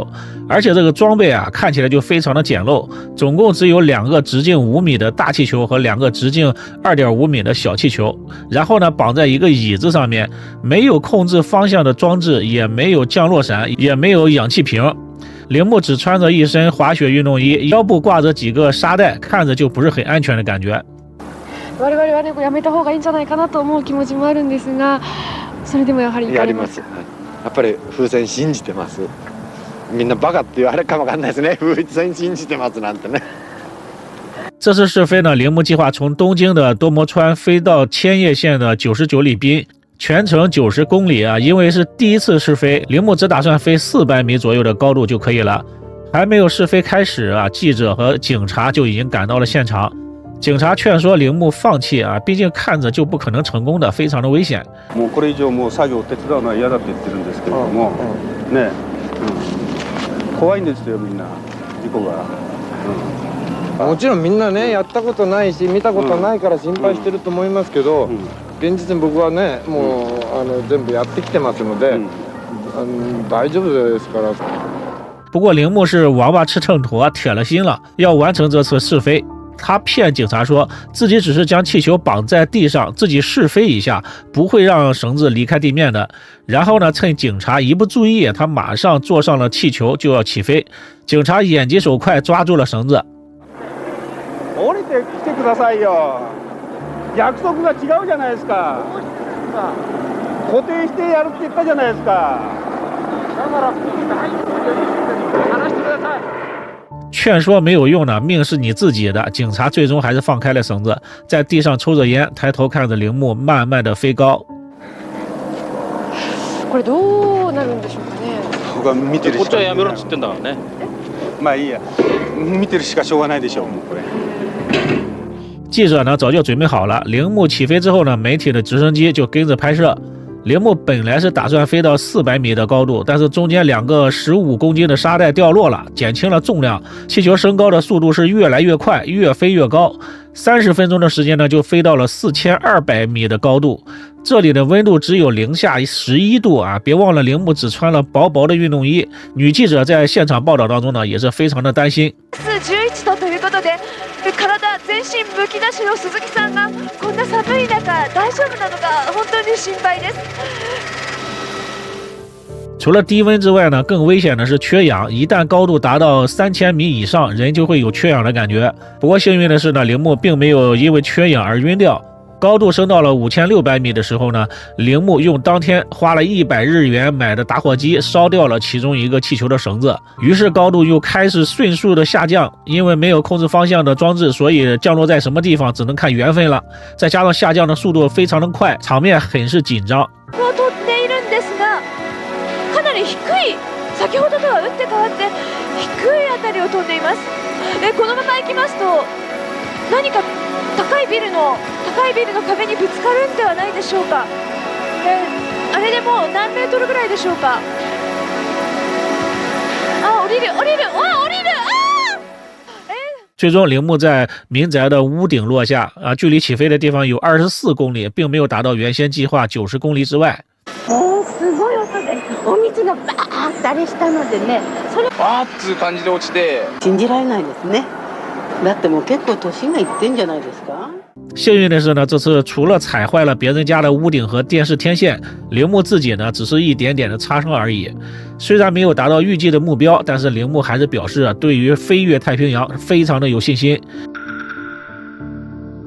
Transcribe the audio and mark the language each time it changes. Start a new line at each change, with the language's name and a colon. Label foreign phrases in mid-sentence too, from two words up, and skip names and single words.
Chinese: 而且这个装备啊，看起来就非常的简陋，总共只有2个直径5米的大气球和2个直径2.5米的小气球，然后呢，绑在一个椅子上面，没有控制方向的装置，也没有降落伞，也没有氧气瓶。铃木只穿着一身滑雪运動衣，腰部挂着几个沙袋，看着就不是很安全的感觉。
Japanese: 我々はね、やめた方がいいんじゃないかなと思う気持ちもあるんですが、それでもやはりやります。やっぱり風船信じてます。みんなバカって言われるかもわかんないですね。風船信じてますなんてね。
Chinese: 这次试飞呢，铃木计划从东京的多摩川飞到千叶县的99里滨，全程90公里啊。因为是第一次试飞，铃木只打算飞400米左右的高度就可以了。还没有试飞开始啊，记者和警察就已经赶到了现场。警察劝说铃木放弃啊，毕竟看着就不可能成功的，非常的危险。
Japanese: もうこれ以上もう作業を手伝うのは嫌だって言ってるんですけれども、ね、怖いんですよみんな事故が。もちろんみんなねやったことないし見たことないから心配してると思いますけど、現実に僕はねもう全部やってきてますので、大丈夫ですから。
Chinese: 不过铃木是王八吃秤砣，铁了心了要完成这次试飞。他骗警察说自己只是将气球绑在地上，自己试飞一下，不会让绳子离開地面的。然後呢，趁警察一不注意，他马上坐上了气球就要起飛。警察眼疾手快抓住了绳子。
Japanese: 降りてきてくださいよ。約束が違うじゃないですか。固定してやるって言ったじゃないですか。だから話してください。
Chinese: 劝说没有用呢，命是你自己的。警察最终还是放开了绳子，在地上抽着烟，抬头看着铃木慢慢的飞高。
Japanese: これどうなるんでしょうかね。僕は見てるしか。こっちはやめろっつってんだからね。まあいいや。見てるしかしょうがないでしょう。もうこれ。
Chinese: 记者呢早就准备好了，铃木起飞之后呢，媒体的直升机就跟着拍摄。铃木本来是打算飞到400米的高度，但是中间2个15公斤的沙袋掉落了，减轻了重量，气球升高的速度是越来越快，越飞越高。30分钟的时间呢，就飞到了4200米的高度。这里的温度只有零下11度啊！别忘了铃木只穿了薄薄的运动衣。女记者在现场报道当中呢，也是非常的担心。
Japanese: 11 度ということで、体全身むき出しの鈴木さんがこんな寒い中大丈夫なのか本当に心配です。
Chinese: 除了低温之外呢，更危险的是缺氧。一旦高度达到3000米以上，人就会有缺氧的感觉。不过幸运的是呢，铃木并没有因为缺氧而晕掉。高度升到了5600米的时候呢，铃木用当天花了100日元买的打火机烧掉了其中一个气球的绳子，于是高度又开始迅速的下降。因为没有控制方向的装置，所以降落在什么地方只能看缘分了。再加上下降的速度非常的快，场面很是紧張。
Japanese: かなり低い、先ほどとは打って変わって低いあたりを飛んでいます。このまま行きますと何か高いビルの壁にぶつかるんではないでしょうか。あれでもう何メートルぐらいでしょうか。降りる降りる
Chinese: 最终铃木在民宅的屋顶落下啊，距離起飛的地方有24公里，并没有达到原先计划90公里之外。
Japanese: すごい音でお水がバーッとあれしたのでね、それバーッつう感じで落ちて信じられないですね。だってもう結構年がいってんじゃないですか。
Chinese: 幸运的是呢，这次除了踩坏了别人家的屋顶和电视天线，铃木自己呢只是一点点的擦伤而已。虽然没有达到预计的目标，但是铃木还是表示对于飞越太平洋非常的有信心。